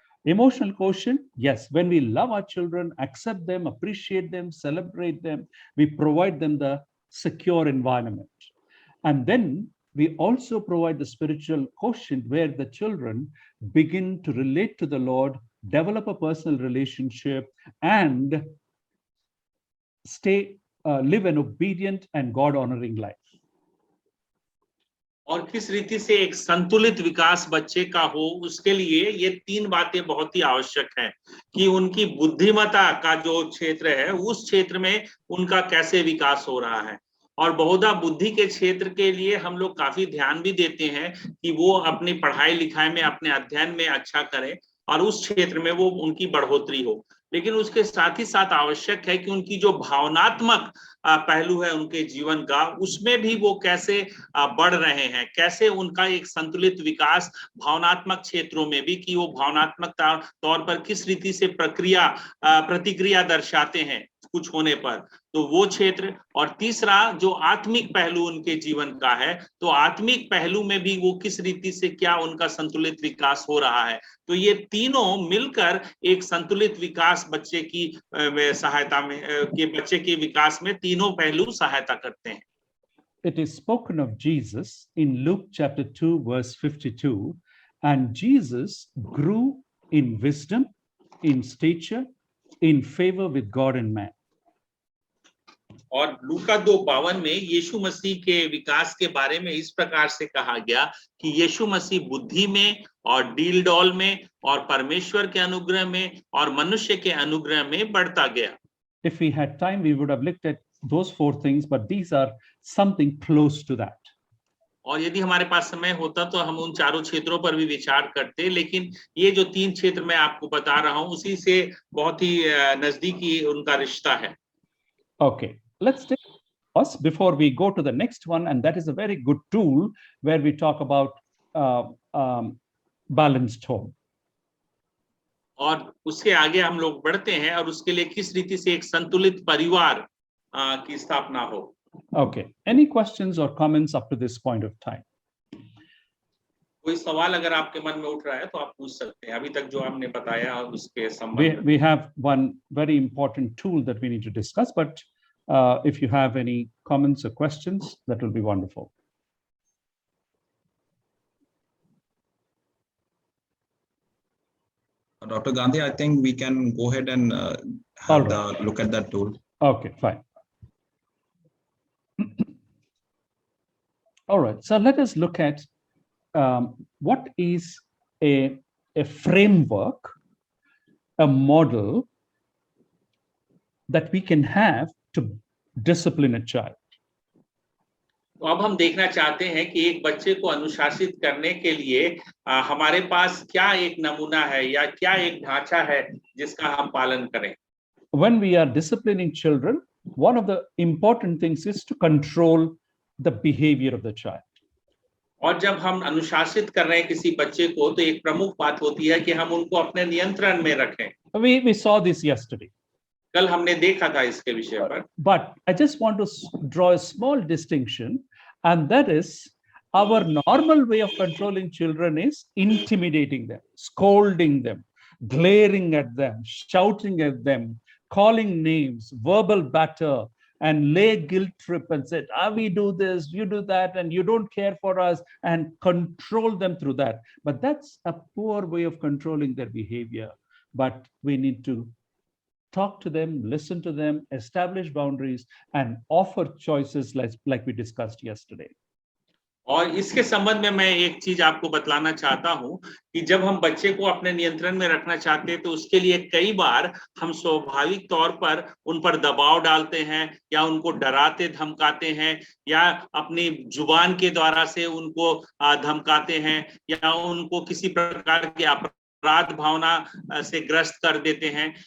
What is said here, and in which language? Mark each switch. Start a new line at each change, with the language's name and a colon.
English: Emotional quotient, yes, when we love our children, accept them, appreciate them, celebrate them, we provide them the secure environment. And then we also provide the spiritual quotient where the children begin to relate to the Lord, develop a personal relationship, and stay live an obedient and God-honoring life.
Hindi: और किस रीति से एक संतुलित विकास बच्चे का हो, उसके लिए ये 3 बातें बहुत ही आवश्यक हैं कि उनकी बुद्धिमत्ता का जो क्षेत्र है, उस क्षेत्र में उनका कैसे विकास हो रहा है। और बहुधा बुद्धि के क्षेत्र के लिए हम लोग काफी ध्यान भी देते हैं कि वो अपनी पढ़ाई लिखाई में, अपने अध्ययन में अच्छा करें और उस क्षेत्र में वो उनकी बढ़ोतरी हो। लेकिन उसके साथ ही साथ आवश्यक है कि उनकी जो भावनात्मक पहलू है उनके जीवन का, उसमें भी वो कैसे बढ़ रहे हैं, कैसे उनका एक संतुलित विकास भावनात्मक क्षेत्रों में भी, कि वो भावनात्मक तौर पर किस रीति से प्रतिक्रिया दर्शाते हैं कुछ होने पर, तो वो क्षेत्र। और तीसरा जो आत्मिक पहलू उनके जीवन का है, तो आत्मिक पहलू में भी वो किस रीति से क्या उनका संतुलित विकास हो रहा है। तो ये तीनों मिलकर एक संतुलित विकास बच्चे की सहायता में, के बच्चे के विकास में तीनों पहलू सहायता करते हैं।
English: It is spoken of Jesus in Luke chapter 2 verse 52, and Jesus grew in wisdom, in stature, in favor with God and man.
Hindi: और लूका 2:52 में यीशु मसीह के विकास के बारे में इस प्रकार से कहा गया कि यीशु मसीह बुद्धि में और डील डॉल में और परमेश्वर के अनुग्रह में और मनुष्य के अनुग्रह में बढ़ता गया।
English: If we had time, we would have looked at those 4 things, but these are something close to that.
Hindi: और यदि हमारे पास समय होता तो हम उन चारों क्षेत्रों पर भी विचार करते, लेकिन ये जो 3 क्षेत्र मैं आपको बता रहा हूं, उसी से बहुत ही नजदीकी उनका रिश्ता है।
English: Okay, let's take pause before we go to the next one, and that is a very good tool where we talk about balanced home.
Hindi: और उसके आगे हम लोग बढ़ते हैं और उसके लिए किस रीति से एक संतुलित परिवार की स्थापना हो।
English: Okay, any questions or comments up to this point of time?
Hindi: कोई सवाल अगर आपके मन में उठ रहा है तो आप पूछ सकते हैं, अभी तक जो हमने बताया उसके संबंध।
English: We have one very important tool that we need to discuss, but if you have any comments or questions, that will be wonderful. Dr. Gandhi, I think we can go ahead and have the look at that tool. Okay, fine. All right, so let us look at what is a framework, a model that we can have to discipline a child.
Hindi: तो अब हम देखना चाहते हैं कि एक बच्चे को अनुशासित करने के लिए हमारे पास क्या एक नमूना है या क्या एक ढांचा है जिसका हम पालन करें।
English: When we are disciplining children, one of the important things is to control the behavior of the child.
Hindi: और जब हम अनुशासित कर रहे हैं किसी बच्चे को, तो एक प्रमुख बात होती है कि हम उनको अपने नियंत्रण में रखें।
English: We saw this yesterday.
Hindi: कल हमने देखा था इसके विषय पर।
English: But I just want to draw a small distinction, and that is our normal way of controlling children is intimidating them, scolding them, glaring at them, shouting at them, calling names, verbal batter, and lay guilt trip and say, we do this, you do that, and you don't care for us, and control them through that. But that's a poor way of controlling their behavior. But we need to talk to them, listen to them, establish boundaries, and offer choices like we discussed yesterday.
Hindi: और इसके संबंध में मैं एक चीज आपको बतलाना चाहता हूं कि जब हम बच्चे को अपने नियंत्रण में रखना चाहते हैं, तो उसके लिए कई बार हम स्वाभाविक तौर पर उन पर दबाव डालते हैं या उनको डराते धमकाते हैं या अपनी जुबान के द्वारा से उनको धमकाते हैं या उनको किसी प्रकार के अपराध भावना से ग्रस्त कर देते हैं।